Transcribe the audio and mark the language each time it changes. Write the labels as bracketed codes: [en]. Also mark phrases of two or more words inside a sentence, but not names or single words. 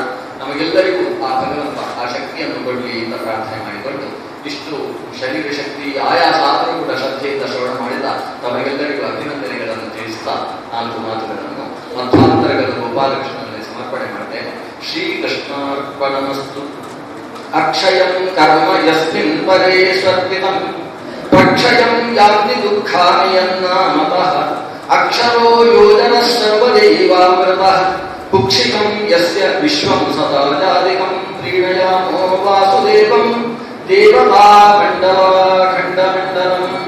[kn] ನಮಗೆಲ್ಲರಿಗೂ ಆ ಭಗವಂತ ಆ ಶಕ್ತಿಯನ್ನು ಕೊಡಲಿ ಅಂತ ಪ್ರಾರ್ಥನೆ ಮಾಡಿಕೊಂಡು, ಇಷ್ಟು ಶರೀರ ಶಕ್ತಿ ಆಯಾಸ ಆದರೂ ಕೂಡ ಶ್ರದ್ಧೆಯಿಂದ ಶ್ರವಣ ಮಾಡಿದ ತಮಗೆಲ್ಲರಿಗೂ ಅಭಿನಂದನೆಗಳನ್ನು ತಿಳಿಸ್ತಾ 4 ಮಾತುಗಳನ್ನು ಮಧ್ವಾಂತರಗಳ ಗೋಪಾಲಕೃಷ್ಣನಲ್ಲಿ ಸಮರ್ಪಣೆ ಮಾಡ್ತೇನೆ. [sa] ಶ್ರೀಕೃಷ್ಣಾರ್ಪಣಮಸ್ತು. ಅಕ್ಷಯಂ ಕರ್ಮ ಯಸ್ಮಿನ್ ಪರೇಶ್ವರ್ಪಿತಂ ಪ್ರಕ್ಷಯಂ ಯಾಗ್ನಿ ದುಃಖಾನಿ ಯನ್ನಾಮತಃ ಅಕ್ಷರೋ ಯೋಜನ ಸರ್ವದೇವಾಮೃತಃ ಕುಕ್ಷಿಕಂ ಯಸ್ಯ ವಿಶ್ವಂ ಸದಾ ಜಾದಿಕಂ ಪ್ರೀಣಯಾಮೋ ವಾಸುದೇವಂ ದೇವತಾ ಖಂಡಮಂಡಲಂ.